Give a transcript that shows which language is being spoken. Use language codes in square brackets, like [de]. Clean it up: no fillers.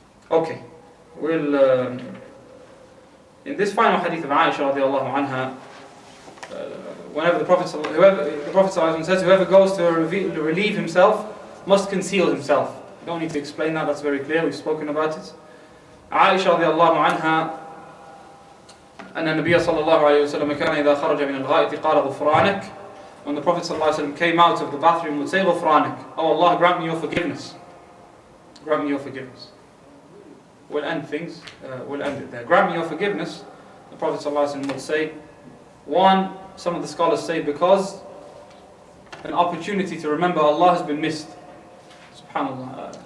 [en] Okay, we'll in this final hadith of Aisha radiallahu anha, whenever the Prophet says, whoever goes to relieve himself must conceal himself. You don't need to explain that. That's very clear. We've spoken about it. [ar] Aisha radiallahu anha, أن النبي صلى الله عليه وسلم كان إذا خرج من الغائط قال غفرانك. [en] When the Prophet [ar] صلى الله عليه وسلم [en] came out of the bathroom, would say غفرانك. Oh Allah, grant me your forgiveness. Grant me your forgiveness. We'll end things. We'll end it there. Grant me your forgiveness. The Prophet [ar] صلى الله عليه وسلم [en] would say, one, some of the scholars say, because an opportunity to remember Allah has been missed. Subhanallah.